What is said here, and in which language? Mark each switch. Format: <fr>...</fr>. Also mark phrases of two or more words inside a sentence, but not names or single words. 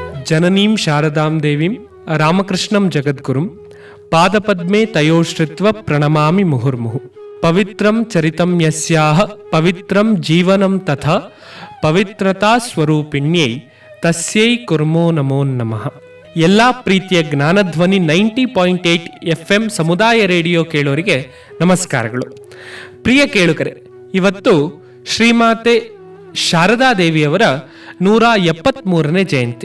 <sa>ಜನನೀಂ ಶಾರದಾಂ ದೇವೀಂ ರಾಮಕೃಷ್ಣಂ ಜಗದ್ಗುರುಂ ಪಾದಪದ್ಮೇ ತಯೋಶ್ರಿತ್ವ ಪ್ರಣಮಾಮಿ ಮುಹುರ್ಮುಹು. ಪವಿತ್ರಂ ಚರಿತಂ ಯಸ್ಯಾಹ ಪವಿತ್ರಂ ಜೀವನಂ ತಥಾ ಪವಿತ್ರತಾ ಸ್ವರೂಪಿಣ್ಯೈ ತಸ್ಯೈ ಕುರ್ಮೋ ನಮೋ ನಮಃ.</sa> <kn>ಎಲ್ಲ ಪ್ರೀತಿಯ ಜ್ಞಾನಧ್ವನಿ 90.8 FM ಸಮುದಾಯ ರೇಡಿಯೋ ಕೇಳೋರಿಗೆ ನಮಸ್ಕಾರಗಳು. ಪ್ರಿಯ ಕೇಳುಗರೆ, ಇವತ್ತು ಶ್ರೀಮಾತೆ ಶಾರದಾದೇವಿಯವರ 173ನೇ ಜಯಂತಿ.</kn>